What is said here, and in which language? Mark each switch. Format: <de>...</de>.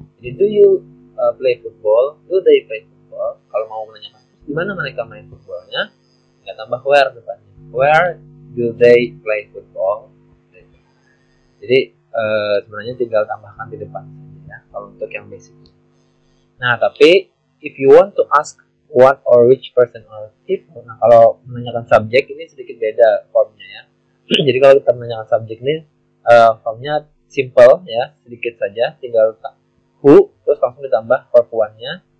<en>Jadi do you play football? Do they play football?</en> <id>Kalau mau menanyakan di mana mereka main footballnya, ya tambah where depannya.</id> <en>Where do they play football?</en> <id>Jadi sebenarnya tinggal tambahkan di depan saja ya, kalau untuk yang basic. Nah, tapi</id> <en>if you want to ask what or which person or people,</en> <id>nah kalau menanyakan subjek ini sedikit beda formnya ya. Jadi kalau kita menanyakan subjek ini formnya simple ya, sedikit saja, tinggal who terus langsung ditambah verb one-nya.</id>